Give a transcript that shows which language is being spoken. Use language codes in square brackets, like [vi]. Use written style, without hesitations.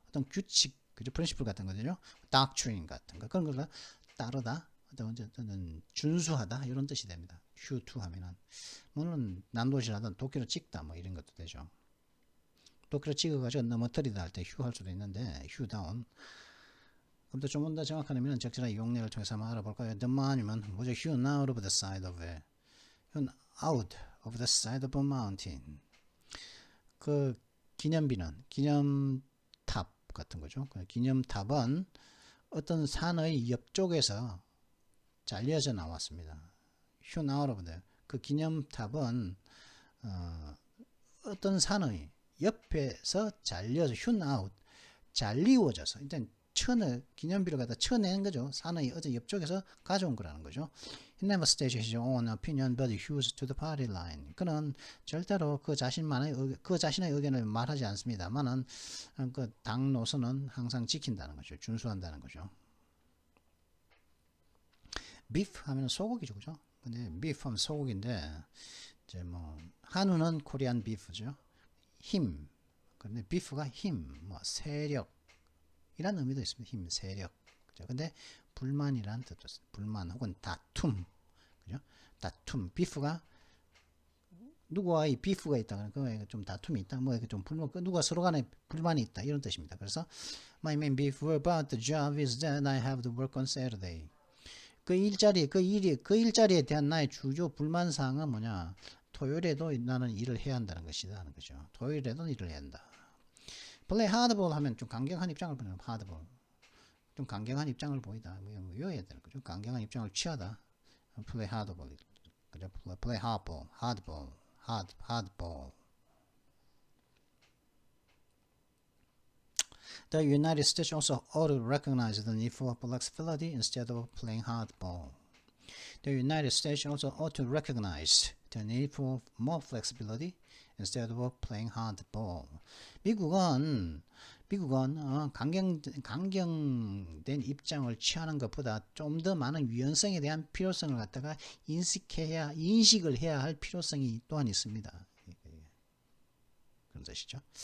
[ko] 어떤 규칙, 그죠? 프린시플 같은 거죠. doctrine 같은 거 그런 걸 따르다, 어떤 준수하다 이런 뜻이 됩니다. 휴 투 하면은 물론 난도질하다, 도끼로 찍다 뭐 이런 것도 되죠. 도끼로 찍어가지고 넘어뜨리다 할 때 휴 할 수도 있는데 휴 다운. 그럼 좀 더 정확한 의미는 적절한 용례를 통해서 한번 알아볼까요? [en] The monument was hewn out of the side of it. hewn out of the side of a mountain. [ko] 그 기념탑 같은 거죠. 그 기념탑은 어떤 산의 옆쪽에서 잘려져 나왔습니다. [en] hewn out of the. [ko] 그 기념탑은 어떤 산의 옆에서 잘려서 hewn out, 잘리워져서 일단 기념비를 갖다 쳐내는 거죠. 산의 어떤 옆쪽에서 가져온 거라는 거죠. [en] He never states his own opinion, but hews to the party line. [ko] 그는 절대로 그 자신의 의견을 말하지 않습니다만은 그 당 노선은 항상 지킨다는 거죠. 준수한다는 거죠. beef 하면 소고기죠, 그죠? 근데 beef 하면 소고기인데 이제 뭐 한우는 코리안 비프죠. 힘. 그런데 beef가 힘, 뭐 세력. 이란 의미도 있습니다. 힘, 세력. 그죠? 근데 불만이란 뜻도 있습니다. 불만 혹은 다툼. 그죠? 다툼. 비프가 누구와의 비프가 있다. 그러니까 좀 다툼이 있다. 뭐 좀 누가 서로 간에 불만이 있다. 이런 뜻입니다. [en] 그래서 my main beef about the job is that I have to work on Saturday. [ko] 그 일자리에 대한 나의 주요 불만 사항은 뭐냐? 토요일에도 나는 일을 해야 한다는 것이다 하는 거죠. 토요일에도 일을 해야 한다. play hardball 하면 좀 강경한 입장을 보이는 hardball. 좀 강경한 입장을 보이다. 외워야 되는 거죠. 강경한 입장을 취하다. [en] play hardball. 그죠? play hardball, hardball, hardball. The United States also ought to recognize the need for flexibility instead of playing hardball. The United States also ought to recognize the need for more flexibility instead of playing hardball. [ko] 미국은 강경된 입장을 취하는 것보다 좀 더 많은 유연성에 대한 필요성을 갖다가 인식을 해야 할 필요성이 또한 있습니다. 그런 뜻이죠.